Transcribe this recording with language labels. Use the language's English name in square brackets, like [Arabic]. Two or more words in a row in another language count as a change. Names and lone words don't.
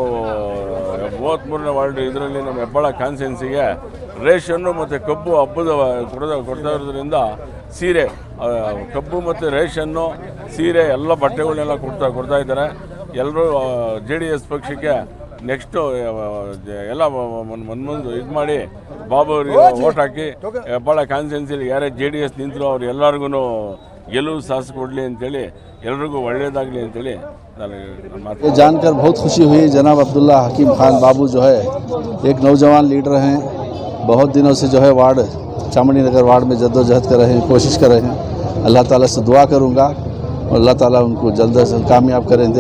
[Kannada] 33ನೇ ವಾರ್ಡ್ ಇದರಲ್ಲಿ ನಮ್ಮ ಹೆಬ್ಬಾಳ ಕಾನ್ಸ್ಟಿಟ್ಯೂನ್ಸಿಗೆ ರೇಷನ್ನು ಮತ್ತು ಕಬ್ಬು ಹಬ್ಬದ ಕೊಡ್ತಾ ಇರೋದ್ರಿಂದ ಸೀರೆ, ಕಬ್ಬು ಮತ್ತು ರೇಷನ್ನು, ಸೀರೆ ಎಲ್ಲ ಬಟ್ಟೆಗಳನ್ನೆಲ್ಲ ಕೊಡ್ತಾ ಇದ್ದಾರೆ. ಎಲ್ಲರೂ JDS ಪಕ್ಷಕ್ಕೆ ನೆಕ್ಸ್ಟು ಎಲ್ಲ ಮುಂದೆ ಇದು ಮಾಡಿ ಬಾಬು ಅವರಿಗೆ ಓಟ್ ಹಾಕಿ ಹೆಬ್ಬಾಳ ಕಾನ್ಸ್ಟಿಟ್ಯೂನ್ಸಿಲಿ ಯಾರೇ JDS ನಿಂತರು ಅವ್ರು ಎಲ್ಲರಿಗೂ ಗೆಲುವು ಸಾಹಸ ಕೊಡಲಿ ಅಂತೇಳಿ, ಎಲ್ರಿಗೂ ಒಳ್ಳೆಯದಾಗಲಿ ಅಂತೇಳಿ [Hindi] ये जानकर बहुत खुशी हुई। जनाब अब्दुल्ला हकीम खान बाबू जो है एक नौजवान लीडर हैं, बहुत दिनों से जो है वार्ड चामुंडी नगर वार्ड में जद्दोजहद कर रहे हैं, कोशिश कर रहे हैं। अल्लाह ताला से दुआ करूँगा और अल्लाह ताला उनको जल्द से जल्द कामयाब करेंगे।